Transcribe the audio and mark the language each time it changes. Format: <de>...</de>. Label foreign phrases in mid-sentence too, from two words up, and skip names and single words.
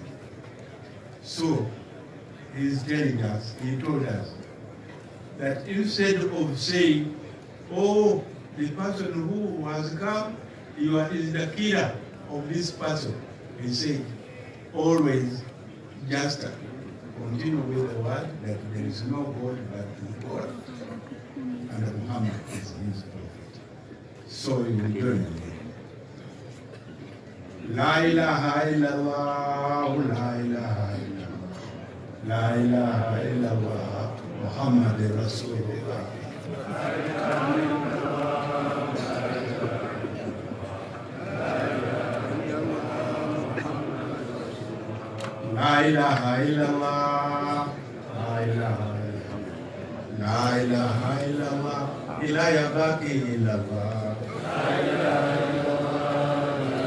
<en>So he's telling us, he told us, that instead of saying, oh, the person who has come, is the killer of this person, he said, always just continue with the word that there is no God but God, and Muhammad is his prophet. So you will join me.</en> <ar>لا إله إلا الله، لا إله إلا الله، لا إله إلا الله، محمد رسول الله. لا إله إلا الله، لا إله إلا الله، لا إله إلا الله، إليه باقي إلا الله، لا إله إلا الله,</ar>